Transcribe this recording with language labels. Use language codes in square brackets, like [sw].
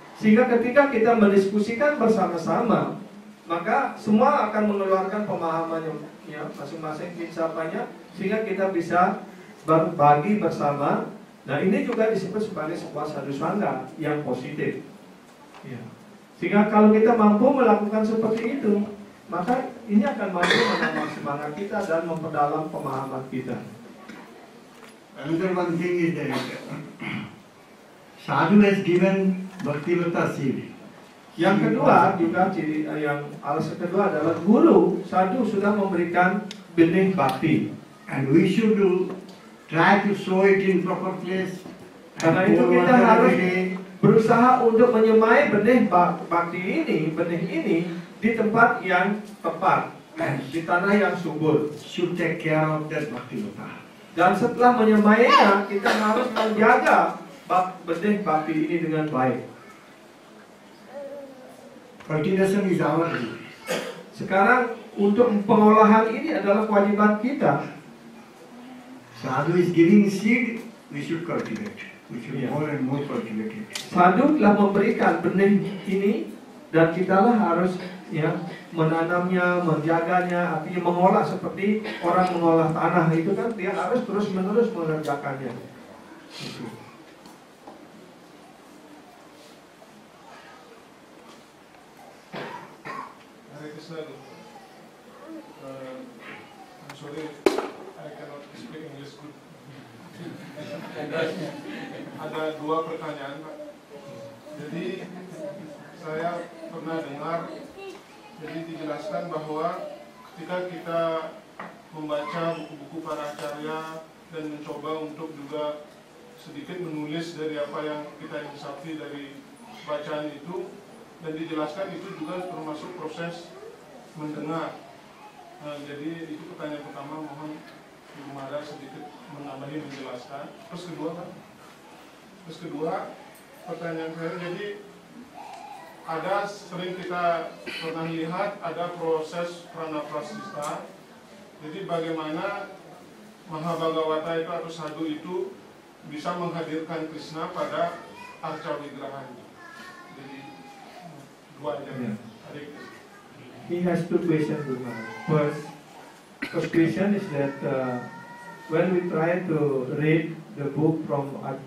[id] Sehingga ketika kita mendiskusikan bersama-sama, maka semua akan mengeluarkan pemahamannya, ya, masing-masing filsafatnya, sehingga kita bisa berbagi bersama. Nah, ini juga disebut sebagai sebuah sadhusanga yang positif, ya. Sehingga kalau kita mampu melakukan seperti itu, maka ini akan mampu menambah semangat kita dan memperdalam pemahaman kita. [en] Another one thing is that sadhu has given Bhakti-Lata seed. [id] Yang kedua juga alasan kedua adalah guru sadhu sudah memberikan benih bakti. [en] And we should try to sow it in proper place. [id] Karena itu kita harus berusaha untuk menyemai benih bakti ini, benih ini di tempat yang tepat, di tanah yang subur. [en] Should take care of that Bhakti-Lata. [id] Dan setelah menyemainya, kita harus menjaga benih bakti ini dengan baik. [en] Cultivation is our duty. [id] Sekarang untuk pengolahan ini adalah kewajiban kita. [en] Sadhu is giving seed, we should cultivate. We should more and more cultivate it. [id] Sadhu telah memberikan benih ini dan kitalah harus, ya, menanamnya, menjaganya, artinya mengolah seperti orang mengolah tanah itu kan, dia harus terus-menerus mengerjakannya. [sa] Hare Krishna. [en] I'm sorry, I cannot speak English good. [id] Ada dua pertanyaan, Pak. Jadi saya pernah dengar, jadi dijelaskan bahwa ketika kita membaca buku-buku para acarya dan mencoba untuk juga sedikit menulis dari apa yang kita insafi dari bacaan itu, dan dijelaskan itu juga termasuk proses mendengar. Nah, jadi itu pertanyaan pertama, mohon Ibu Mada sedikit menambahi menjelaskan. Terus kedua pertanyaan saya, jadi ada sering kita pernah lihat ada proses pranaprasthita. Jadi bagaimana Mahabhagavata itu atau sadhu itu bisa menghadirkan Krishna pada arca wigrahanya. Jadi dua aja. [en] He has two questions, Guru. First question is that when we try to read the book from